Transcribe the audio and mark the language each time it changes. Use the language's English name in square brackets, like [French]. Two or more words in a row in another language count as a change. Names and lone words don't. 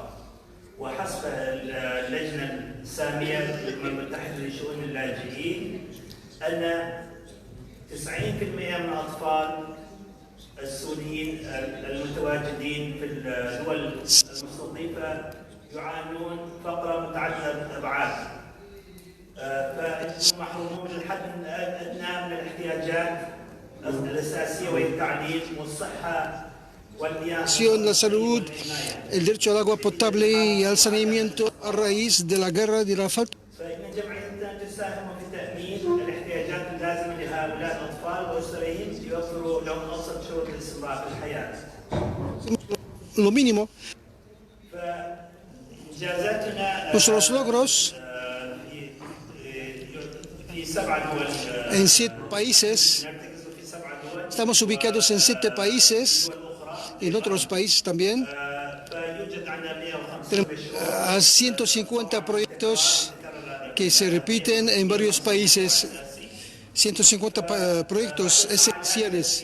[Arabic] وحسب اللجنة السامية للأمم المتحدة لشؤون اللاجئين أن 90% من الأطفال السوريين المتواجدين في الدول المستضيفة يعانون فقرا متعددة الأبعاد، فهم محرومون من الحد الأدنى من الاحتياجات الأساسية وهي التعليم والصحة والمياه. [Spanish] La salud, el derecho al agua potable y al saneamiento a raíz de la guerra de la falta. [Arabic] فإن جمعيتنا تساهم في تأمين الاحتياجات اللازمة لهؤلاء الأطفال وأسرهم ليوفروا لهم أبسط شروط الاستمرار في الحياة. [Spanish] Lo mínimo. [Arabic] فإنجازاتنا [Spanish] Nuestros logros [Arabic] في 7 دول. [Spanish] En 7 países. Estamos ubicados en 7 países. En otros países también. Tenemos a 150 proyectos que se repiten en varios países. 150 proyectos esenciales.